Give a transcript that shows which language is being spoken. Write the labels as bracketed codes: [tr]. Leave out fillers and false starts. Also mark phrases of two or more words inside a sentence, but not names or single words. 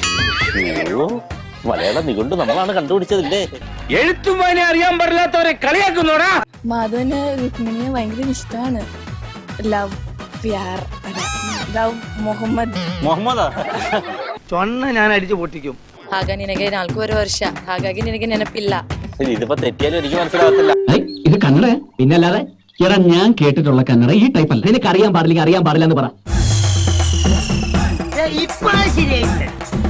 [ml] മലയാളം നികൊണ്ട് നമ്മളാണ് കണ്ടുപിടിച്ചതില്ലേ? എഴുത്തും വായന അറിയാൻ പാടില്ലാത്തവരെ കളിയാക്കുന്നോടാ. മാധവന് രുക്മിണിയെ ഭയങ്കര ഇഷ്ടമാണ്. ലവ് ಮೊಹಮ್ಮದ ചൊണ്ണ ഞാൻ അടിച്ചു പൊട്ടിക്കും. [kn] ಆಗ ನಿನಗೆ 4 ವರ್ಷ, ಹಾಗಾಗಿ ನಿನಗೆ ನೆನಪಿಲ್ಲ. [ml] ഇതിപ്പോ തെറ്റിയാലും എനിക്ക് മനസ്സിലാകത്തില്ല. ഇത് കന്നഡ പിന്നല്ലാതെ എടാ ഞാൻ കേട്ടിട്ടുള്ള കന്നഡ ഈ ടൈപ്പ് അല്ല. നിനക്ക് അറിയാൻ പാടില്ല എന്ന് പറ. ഇപ്പഴാ ശരിയായിട്ട്